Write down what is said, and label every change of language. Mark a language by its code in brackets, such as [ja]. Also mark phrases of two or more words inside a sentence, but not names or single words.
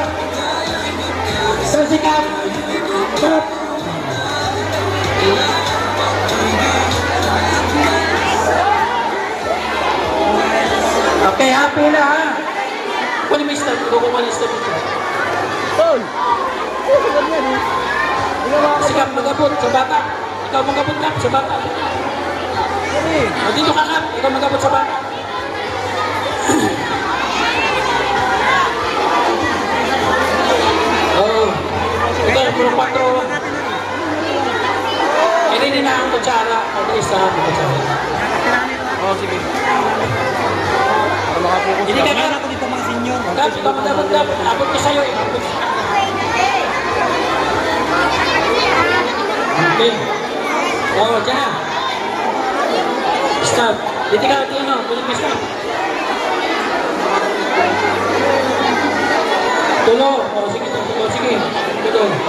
[tl] So, si Kap. Kap. Okay, happy na ha. Kunin mo yung start. Kunin mo yung start. Tol! Ganyan eh. [hil] Si Kap, magabot sa bata. Ikaw magabot, Kap, sa bata. O, dito ka, Kap. Ikaw magabot sa bata. Oh, ito, puro 4. Ini na ang kutsara. O, isa ang kutsara. [tl] Oh, sige. Para makapokus Hindi ka, lang. Kap. Kap, ikaw magabot, Kap. Abot ko sa'yo. Abot ko. Okay. Oh, dyan na. Stop. Dito ka, dito no. Tuloy mo stop. Tulo. Oh, sige, tulo. Sige. Tulo.